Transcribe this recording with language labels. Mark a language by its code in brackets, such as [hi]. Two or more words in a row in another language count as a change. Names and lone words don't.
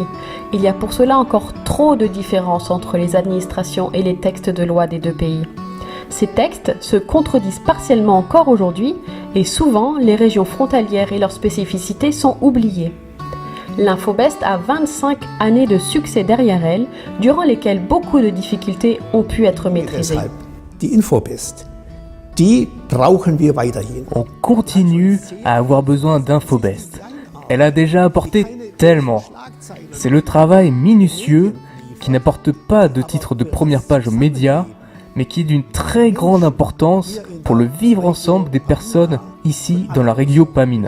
[fr] Il y a pour cela encore trop de différences entre les administrations et les textes de loi des deux pays. Ces textes se contredisent partiellement encore aujourd'hui et souvent les régions frontalières et leurs spécificités sont oubliées. L'Infobest a 25 années de succès derrière elle, durant lesquelles beaucoup de difficultés ont pu être maîtrisées. [de] Die Infobest, die brauchen wir weiterhin. [fr] On continue à avoir besoin d'Infobest. Elle a déjà apporté tellement. C'est le travail minutieux qui n'apporte pas de titre de première page aux médias, mais qui est d'une très grande importance pour le vivre ensemble des personnes ici dans la région Pamina.